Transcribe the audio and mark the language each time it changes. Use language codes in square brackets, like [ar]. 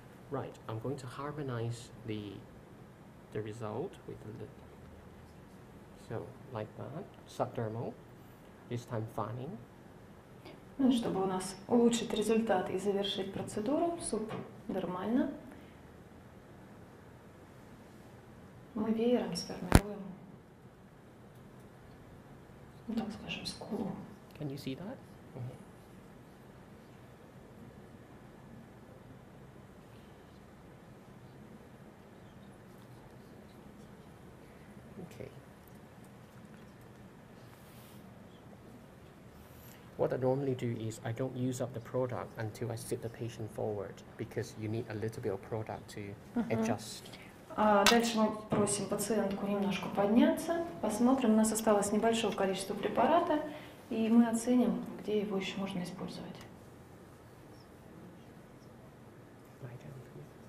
[en] Right, I'm going to harmonize the result with the so like that. Subdermal. This time fanning. [ru] Ну, чтобы у нас улучшить результат и завершить процедуру субдермально, мы веером сформируем, ну, так скажем, скулу. [en] Can you see that? Okay. What I normally do is I don't use up the product until I sit the patient forward because you need a little bit of product to adjust. [ru] Дальше мы просим пациентку немножко подняться, посмотрим, у нас осталось небольшое количество препарата, и мы оценим, где его еще можно использовать. [en] Lie down, please.